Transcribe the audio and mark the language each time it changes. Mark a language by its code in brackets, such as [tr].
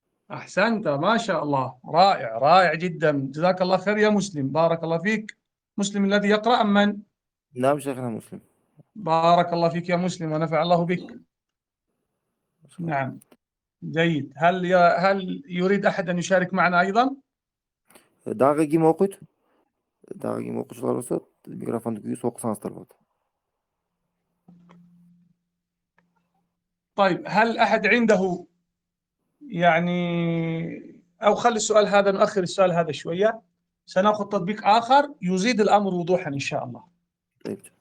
[ar] أحسنت، ما شاء الله، رائع رائع جدا، جزاك الله خير يا مسلم، بارك الله فيك. مسلم الذي يقرأ أم من؟ نعم شيخنا مسلم. بارك الله فيك يا مسلم ونفع الله بك. ما شاء الله. نعم، جيد. هل يريد أحد أن يشارك معنا أيضا؟ [ky] Дагы ким окуйт? Дагы ким окуучулар болсо микрофонду күйүп окусаңыздар болот. [ar] طيب، هل أحد عنده يعني، أو خلي السؤال هذا، نؤخر السؤال هذا شوية، سنأخذ تطبيق آخر يزيد الأمر وضوحا إن شاء الله. طيب.